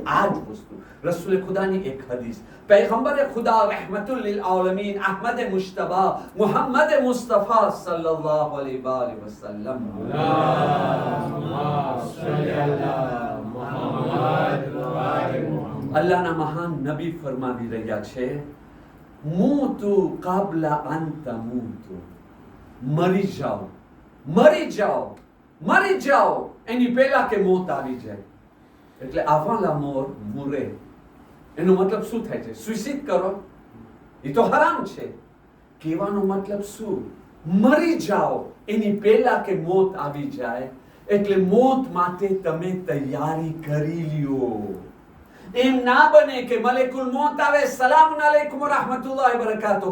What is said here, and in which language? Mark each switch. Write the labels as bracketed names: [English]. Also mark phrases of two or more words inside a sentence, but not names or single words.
[Gujarati] આ જ વસ્તુ રસૂલ ખુદાની એક હદીસ, પૈગંબરે ખુદા [Arabic] رحمة للعالمين [Gujarati] અહમદ મુશ્તબા મુહમ્મદ મુસ્તફા [Arabic] صلى الله عليه وسلم [Gujarati] અલ્લાહના મહાન નબી ફરમાવી રહ્યા છે, [Arabic] موتوا قبل أن تموتوا, [Gujarati] મરી જાઓ, મરી જાઓ, મરી જાઓ એની પહેલા કે મોત આવી જાય. [French] એટલે avant la mort mourir, [Gujarati] એનો મતલબ શું થાય છે? સુસાઇડ કરો, એ તો હરામ છે. કહેવાનો મતલબ શું? મરી જાઓ એની પહેલા કે મોત આવી જાય. એટલે મોત માટે તમે તૈયારી કરી લ્યો. એમ ના બને કે [Arabic] ملك الموت [Gujarati] આવે, [Arabic] سلام عليكم رحمة الله بركاته.